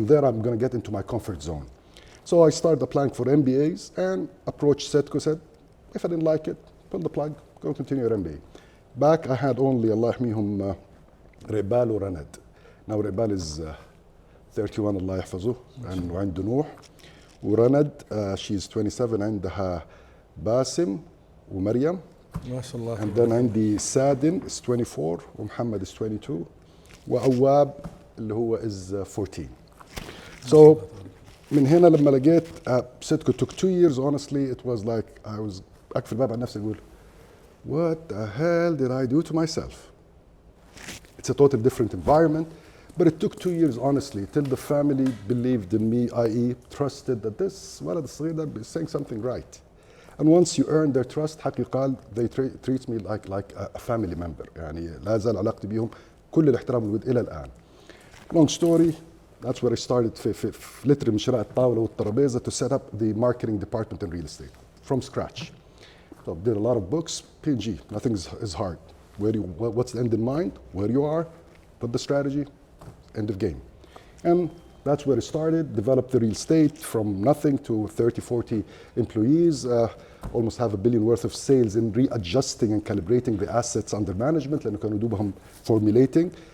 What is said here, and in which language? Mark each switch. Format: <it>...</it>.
<en>And there I'm going to get into my comfort zone. So I started applying for MBAs and approached Setco, said, if I didn't like it, pull the plug, go continue your MBA. Back, I had only, Allah</en> <ar>يحميهم,</ar> <en>Rebal or Ranad. Now Rebal is 31, Allah</en> <ar>يحفظه,</ar> <en>and</en> <ar>وعنده نوح. ورند,</ar> <en>she's 27,</en> <ar>عندها باسم ومريم. ما شاء الله.</ar> <en>And then</en> <ar>عندي سادن</ar> <en>is 24,</en> <ar>ومحمد</ar> <en>is 22,</en> <ar>وعواب اللي هو</ar> <en>is 14. So</en> <ar>من هنا لما لقيت</ar> <en>Setco took 2 years, honestly, it was like I was</en> <ar>أقفل الباب على نفسي أقول,</ar> <en>what the hell did I do to myself? It's a totally different environment, but it took 2 years, honestly, till the family believed in me, i.e. trusted that this</en> <ar>ولد الصغير ده</ar> <en>is saying something right. And once you earn their trust,</en> <ar>حق يقال,</ar> <en>they treat me like a family member.</en> <ar>يعني لا زال علاقتي بيهم كل الاحترام والود إلى الآن.</ar> <en>Long story, that's where I started</en> <ar>في</ar> <en>literally</en> <ar>من شراء الطاولة والترابيزة</ar> <en>to set up the marketing department in real estate from scratch. So did a lot of books, P&G, nothing is hard. What's the end in mind? Where you are, put the strategy, end of game. And that's where it started, developed the real estate from nothing to 30, 40 employees, almost $500 million worth of sales in readjusting and calibrating the assets under management,</en> <ar>لأنه كانوا دوبهم</ar> <en>formulating.</en>